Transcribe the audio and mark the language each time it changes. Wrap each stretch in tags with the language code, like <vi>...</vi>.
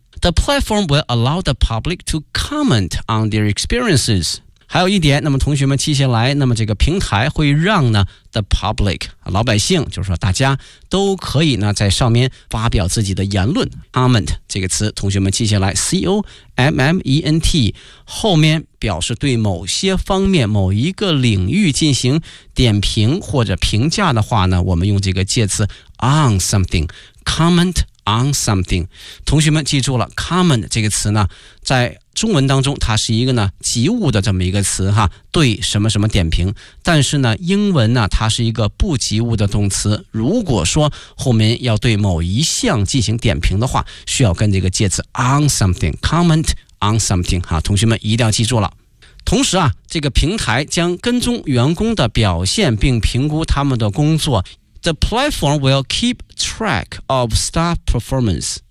<en>The platform will allow the public to comment on their experiences。</en> <zh>还有一点，那么同学们接下来，那么这个平台会让呢 the public 老百姓，就是说大家都可以呢在上面发表自己的言论。 comment 这个词，同学们接下来 c o m m e n t 后面表示对某些方面、某一个领域进行点评或者评价的话呢，我们用这个介词</zh> <en>on something comment on something。</en> <zh>同学们记住了 comment 这个词呢，在中文当中它是一个呢及物的这么一个词哈，对什么什么点评，但是呢英文呢它是一个不及物的动词，如果说后面要对某一项进行点评的话，需要跟这个介词</zh> <en>on something comment on something</en> <zh>哈，同学们一定要记住了。同时啊，这个平台将跟踪员工的表现并评估他们的工作。</zh> <en>The platform will keep track of staff performance。</en>